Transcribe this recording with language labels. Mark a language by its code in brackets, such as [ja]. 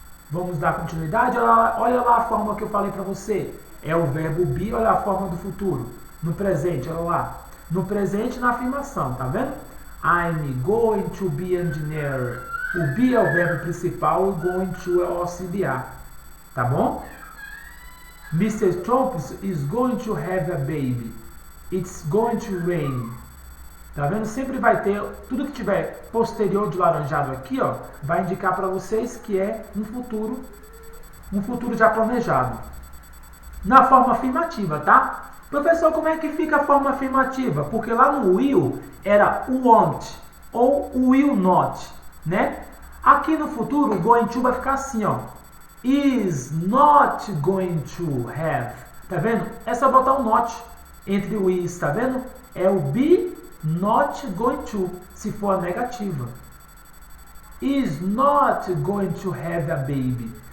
[pt] Vamos dar continuidade? Olha lá a forma que eu falei para você. É o verbo be, olha a forma do futuro. No presente, olha lá. No presente, na afirmação, tá vendo? [en] I'm going to be engineer. [pt] O be é o verbo principal e going to é o auxiliar. Tá bom? Mr. [en] Trump is going to have a baby. It's going to rain. [pt] Tá vendo? Sempre vai ter, tudo que tiver posterior de laranjado aqui, ó, vai indicar para vocês que é um futuro já planejado. Na forma afirmativa, tá? Professor, como é que fica a forma afirmativa? Porque lá no will era won't ou will not, né? Aqui no futuro, o going to vai ficar assim, ó. [en] Is not going to have. [pt] Tá vendo? É só botar um not entre o is, tá vendo? É o [en] be not going to, [pt] se for a negativa. [en] Is not going to have a baby.